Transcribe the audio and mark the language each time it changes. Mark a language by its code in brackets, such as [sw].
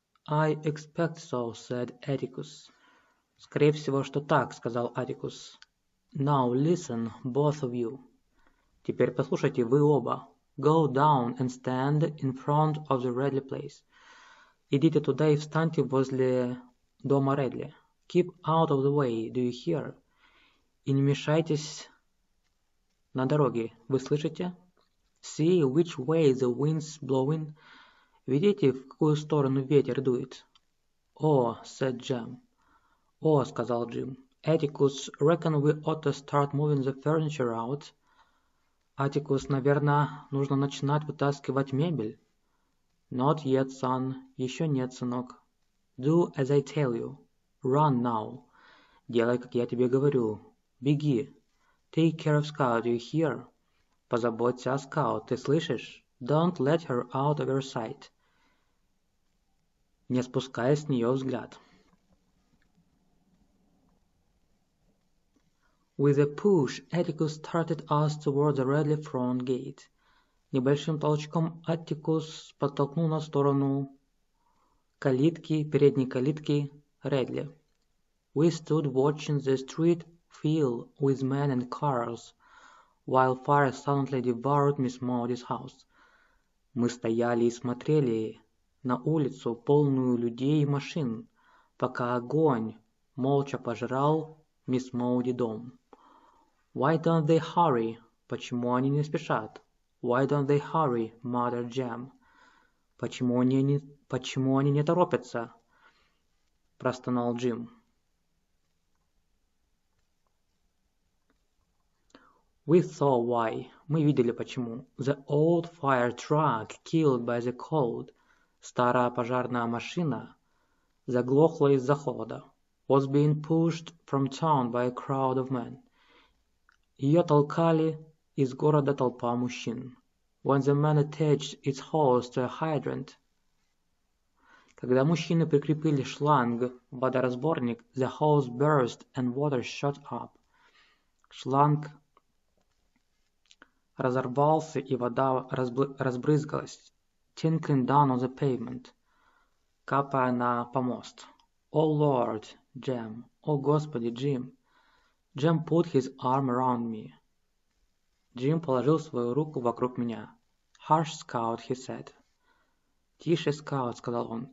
[en] I expect so, said Atticus. [ru] Скорее всего, что так, сказал Atticus. [en] Now listen, both of you. [ru] Теперь послушайте вы оба. [en] Go down and stand in front of the Redley place. [ru] Идите туда и встаньте возле дома Редли. [en] Keep out of the way, do you hear? [ru] И не мешайтесь на дороге, вы слышите? [en] See which way the wind's blowing. [ru] Видите, в какую сторону ветер дует? [en] Oh, said Jam. [ru] О, сказал Джим. [en] Atticus, reckon we ought to start moving the furniture out. [ru] Atticus, наверное, нужно начинать вытаскивать мебель. [en] Not yet, son. [ru] Еще нет, сынок. [en] Do as I tell you. Run now. [ru] Делай, как я тебе говорю. Беги. [en] Take care of Scout, do you hear? [ru] Позаботься о Scout, ты слышишь? [en] Don't let her out of your sight. [ru] Не спускай с нее взгляд. [en] With a push, Atticus started us toward the Redley front gate. [ru] Небольшим толчком Аттикус подтолкнул на сторону калитки, передней калитки Редли. [en] We stood watching the street fill with men and cars, while fire silently devoured Miss Maudy's house. [ru] Мы стояли и смотрели на улицу, полную людей и машин, пока огонь молча пожрал мисс Мауди дом. [en] Why don't they hurry? [ru] Почему они не спешат? [en] Why don't they hurry, muttered Jam? [ru] Почему они не торопятся? Простонал Джим. [en] We saw why. [ru] Мы видели почему. [en] The old fire truck, killed by the cold. [ru] Старая пожарная машина заглохла из-за холода. [en] Was being pushed from town by a crowd of men. [ru] Ее толкали из города толпа мужчин. [en] When the man attached its hose to a hydrant. [ru] Когда мужчины прикрепили шланг в водоразборник, [en] the hose burst and water shot up. [ru] Шланг разорвался, и вода разбрызгалась, [en] tinkling down on the pavement, [ru] капая на помост. [en] Oh Lord, Jam. [ru] О Господи, Джим. [en] Jam put his arm around me. [ru] Джим положил свою руку вокруг меня. [en] Hush, Scout, he said. [ru] Тише, Scout, сказал он.